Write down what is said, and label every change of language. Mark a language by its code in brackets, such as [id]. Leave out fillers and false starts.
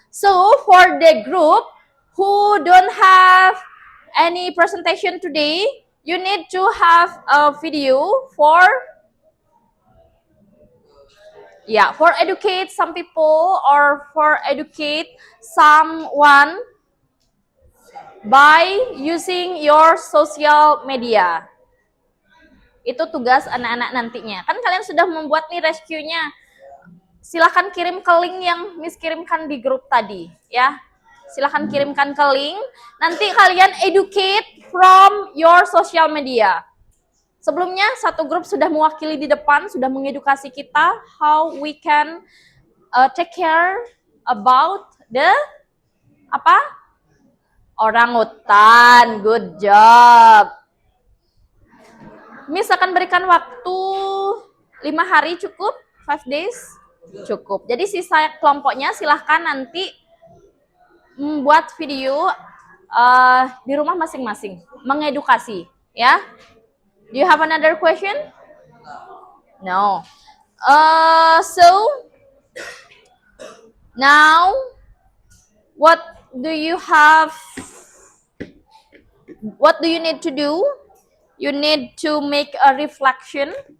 [en] So for the group who don't have any presentation today, you need to have a video for for educate some people or for educate someone by using your social media. [id] Itu tugas anak-anak nantinya. Kan kalian sudah membuat nih rescue-nya. Silahkan kirim ke link yang Miss kirimkan di grup tadi, ya. Silahkan kirimkan ke link. Nanti kalian [en] educate from your social media. [id] Sebelumnya satu grup sudah mewakili di depan, sudah mengedukasi kita [en] how we can take care about the [id] apa? Orangutan. [en] Good job. [id] Miss akan berikan waktu 5 hari cukup? [en] 5 days? [id] Cukup. Jadi sisa kelompoknya silahkan nanti membuat video di rumah masing-masing, mengedukasi, ya. [en] Do you have another question? No. So now, what do you have? What do you need to do? You need to make a reflection.